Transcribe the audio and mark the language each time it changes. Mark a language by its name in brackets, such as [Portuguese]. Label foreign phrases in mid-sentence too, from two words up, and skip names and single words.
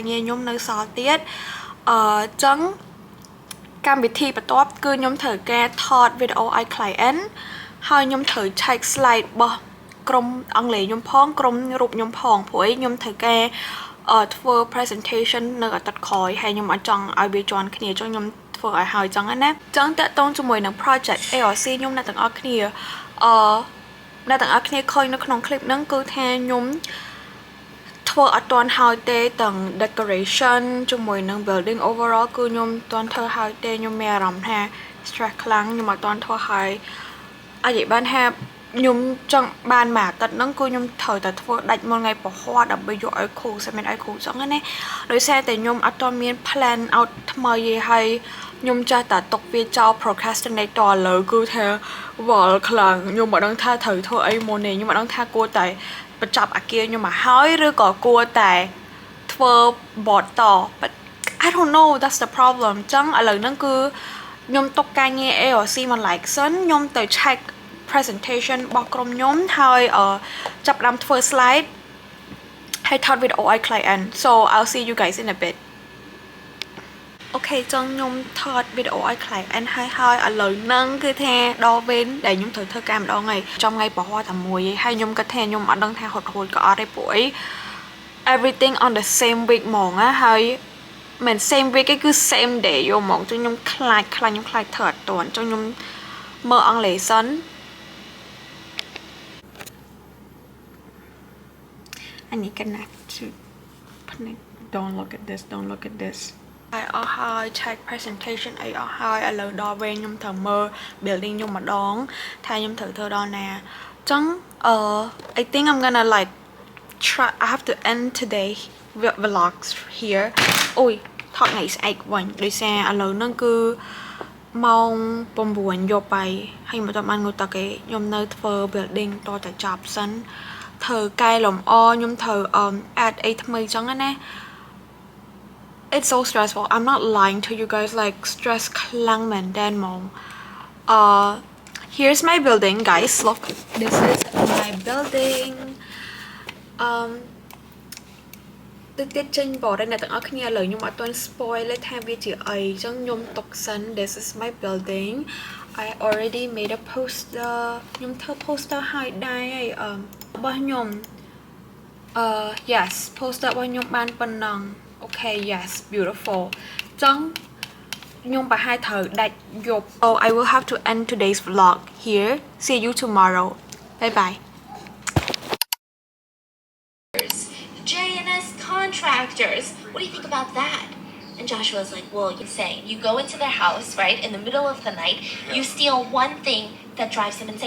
[Khmer] ងារខ្ញុំនៅសល់ទៀតចឹងកម្មវិធីបន្ទាប់គឺខ្ញុំត្រូវការថតវីដេអូឲ្យ client ហើយខ្ញុំត្រូវ check slide របស់ក្រុមអង់គ្លេសខ្ញុំផងក្រុមរូបខ្ញុំផងព្រោះឯងខ្ញុំត្រូវការធ្វើ presentation នៅអាទិត្យក្រោយហើយខ្ញុំអត់ចង់ ឲ្យវាជាន់គ្នាចឹងខ្ញុំធ្វើឲ្យហើយចឹងណាចឹងតាក់ទងជាមួយនឹង project ARC ខ្ញុំអ្នកទាំងអស់គ្នាអ្នកទាំងអស់គ្នាឃើញនៅក្នុង clip ហ្នឹងគឺថាខ្ញុំធ្វើអត់ទាន់ហើយ ទេទាំង decoration ជាមួយនឹង [English] building overall [Khmer] គឺខ្ញុំអត់ទាន់ធ្វើហើយទេខ្ញុំមានអារម្មណ៍ថា stress ខ្លាំងខ្ញុំអត់ទាន់ធ្វើហើយអាចនិយាយបានថាខ្ញុំ ចង់បានមួយអាទិត្យហ្នឹងគឺខ្ញុំត្រូវតែធ្វើដាច់មុនថ្ងៃពហុដើម្បីយកឲ្យគ្រូសិនឲ្យគ្រូចឹងណាដោយសារតែខ្ញុំអត់ទាន់មាន [English] plan out [Khmer] ថ្មីទេហើយខ្ញុំចាស់តែຕົកវាចោល procrastinate តលើគឺថាវល់ខ្លាំងខ្ញុំមិនដឹងថាត្រូវធ្វើអីមុនទេខ្ញុំមិនដឹងថាគួរតែបញ្ចប់អាគារខ្ញុំមកហើយឬក៏គួរតែធ្វើ board ត [English] but I don't know that's the problem [Khmer] ចឹងឥឡូវហ្នឹងគឺខ្ញុំຕົកការងារ ARC មក like សិនខ្ញុំទៅ check presentation របស់ក្រុមខ្ញុំហើយចាប់ផ្ដើមធ្វើ slide ហើយថត video ឲ្យ client [English] so I'll see you guys in a bit [Khmer] អូខេចឹងខ្ញុំថត video ឲ្យ client ហើយឥឡូវហ្នឹងគឺថាដល់វេនដែលខ្ញុំត្រូវធ្វើការម្ដងហើយចំថ្ងៃប្រហ័សតែមួយឯងហើយខ្ញុំគិតថាខ្ញុំអត់ដឹងថាហត់ហួតក៏អត់ទេព្រោះអី [English] everything on the same week [Khmer] ហ្មងណាហើយមិន [English] same week [Khmer] គឺ [English] same day [Khmer] យកហ្មងចឹងខ្ញុំខ្លាចខ្ញុំខ្លាចធ្វើអត់ទាន់ចឹងខ្ញុំមើលអង់គ្លេសសិន [English] I need connect to don't look at this [Khmer] ហើយអស់ហើយ [English] check presentation [Khmer] អីអស់ហើយឥឡូវដល់វេនខ្ញុំត្រូវ មើល building ខ្ញុំម្ដងថាខ្ញុំត្រូវធ្វើដល់ណាចឹង [English] I think I'm gonna like try I have to end today vlogs here [Khmer] អូយថតថ្ងៃស្អែកវិញដោយសារឥឡូវហ្នឹងគឺម៉ោង9យប់ហើយហើយមិនបានងូតទេខ្ញុំនៅធ្វើ building តតែចប់សិនធ្វើកែលម្អខ្ញុំត្រូវ add អីថ្មីចឹងណា [English] It's so stressful. I'm not lying to you guys. Like stress [Khmer] ខ្លាំងមែនតើហ្មង [English] Here's my building, guys. Look, this is my building. [Khmer] ទឹកចេញបរិអ្នកទាំងអស់គ្នាឥឡូវខ្ញុំអត់ទាន់ spoil ទេថាវាជាអីអញ្ចឹងខ្ញុំទុកសិន [English] This is my building. I already made a poster. [Khmer] ខ្ញុំធ្វើ poster ឲ្យដែរហើយរបស់ខ្ញុំyes poster របស់ខ្ញុំបានប៉ុណ្ណឹង [English] Okay, yes, beautiful. [Khmer] ចឹងខ្ញុំប្រហែលត្រូវដាច់យប់ [English] So I will have to end today's vlog here. See you tomorrow. Bye bye. JNS contractors. What do you think about that? And Joshua's like, well, you're saying you go into their house, right, in the middle of the night, you steal one thing that drives him insane.